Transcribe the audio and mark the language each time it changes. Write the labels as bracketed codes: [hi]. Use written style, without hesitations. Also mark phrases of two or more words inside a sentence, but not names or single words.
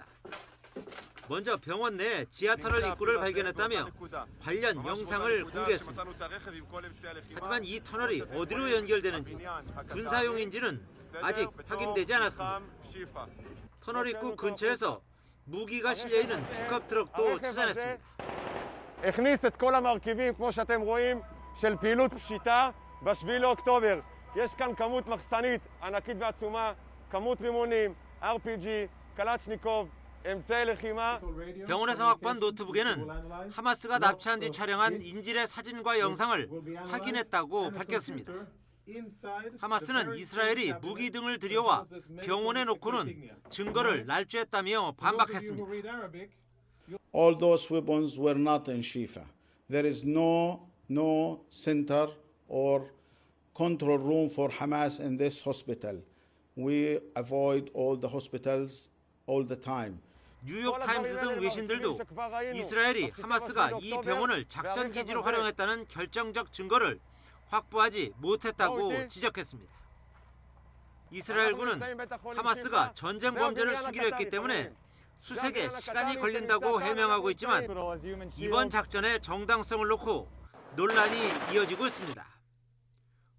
[ko] 먼저 병원 내 지하터널 입구를 발견했다며 관련 영상을 공개했습니다. 하지만 이 터널이 어디로 연결되는지 군사용인지는 아직 확인되지 않았습니다. 터널 입구 근처에서 무기가 실려있는 픽업 트럭도 찾아냈습니다. [he] הכניס את כל המרכיבים כמו שאתם רואים של פעילות פשיטה ב-7 לאוקטובר. יש כאן כמות מחסנית ענקית ועצומה, כמות רימונים, RPG, קלצ'ניקוב, אמצעי לחימה. [ko] 병원에서 확보한 노트북에는 하마스가 납치한 뒤 촬영한 인질의 사진과 영상을 확인했다고 밝혔습니다. 하마스는 이스라엘이 무기 등을 들여와 병원에 놓고는 증거를 날조했다며 반박했습니다. [en] All those weapons were not in Shifa. There is no center or control room for Hamas in this hospital. We avoid all the hospitals all the time. [ko] 뉴욕 타임스 등 외신들도 이스라엘이 하마스가 이 병원을 작전 기지로 활용했다는 결정적 증거를 확보하지 못했다고 지적했습니다. 이스라엘군은 하마스가 전쟁 범죄를 수기로 했기 때문에 수색에 시간이 걸린다고 해명하고 있지만 이번 작전의 정당성을 놓고 논란이 이어지고 있습니다.